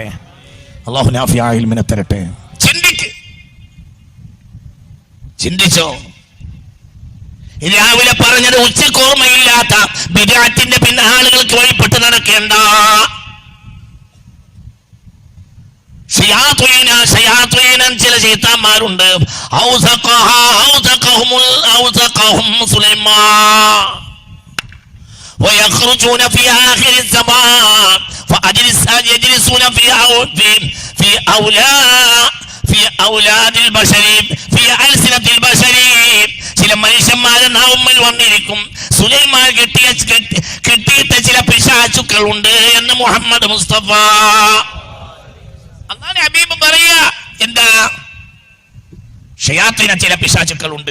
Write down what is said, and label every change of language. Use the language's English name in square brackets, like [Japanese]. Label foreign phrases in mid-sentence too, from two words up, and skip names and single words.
[Malayalam] അല്ലാഹു നാഫിയ ഇൽമിനെ തരട്ടെ. ചിന്തിച്ചോ? രാവിലെ പറഞ്ഞത് ഉച്ചക്ക് ഓർമ്മയില്ലാത്ത ബിദ്അത്തിന്റെ പിന്നെ ആളുകൾക്ക് വഴിപ്പെട്ട് നടക്കേണ്ട. ചില ശൈത്താന്മാരുണ്ട്. [Arabic] ويخرجون في آخر الزمان فيجلسون في أولاد البشر في ألسنة البشر. [Malayalam] ചില മനുഷ്യന്മാരെ നാവുമ്മൽ വന്നിരിക്കും. സുലൈമാൻ കെട്ടിയിട്ട ചില പിശാചുക്കളുണ്ട് എന്ന് മുഹമ്മദ് മുസ്തഫ. അല്ലാഹുവിന്റെ ഹബീബ് പറയാ, എന്താ? ഷയാത്തീന ചില പിശാചുക്കളുണ്ട്.